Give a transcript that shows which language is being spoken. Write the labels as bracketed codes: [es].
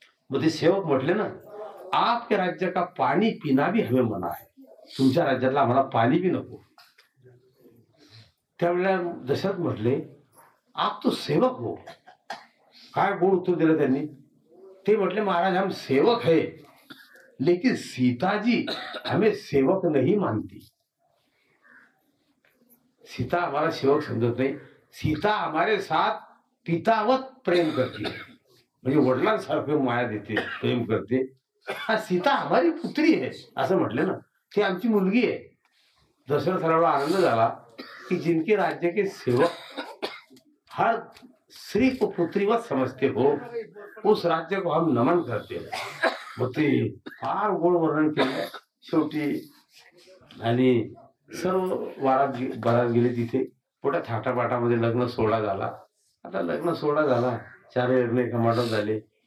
[mr] मग ते सेवक म्हटले ना [hi] आपके राज्य का पाणी पिना भी हमें मना आहे. [mr] तुमच्या राज्यातला आम्हाला पाणी बी नको. त्यावेळेला दशरथ म्हटले [hi] आप तो सेवक हो. [mr] काय गोड उत्तर दिलं त्यांनी. ते म्हटले [hi] महाराज हम सेवक है लेकिन सीताजी हमें सेवक नहीं मानती. सीता हमारा सेवक समझत नहीं. सीता हमारे साथ पितावत प्रेम करती है. [mr] म्हणजे वडिलांसारखं माया देते प्रेम करते. [hi] हा सीता हमारी पुत्री है [mr] असं म्हटलं ना. ती आमची मुलगी आहे. दशरथाला आनंद झाला कि [hi] जिनके राज्य के सेवक हर स्त्री को पुत्रीवत समझते हो उस राज्य को हम नमन करते हैं. [mr] मग ते फार गोड वर्णन केलं शेवटी. आणि सर्व बारात गेले तिथे. मोठ्या थाटापाटामध्ये लग्न सोहळा झाला. आता लग्न सोहळा झाला. 4 लग्न एका माठात झाले.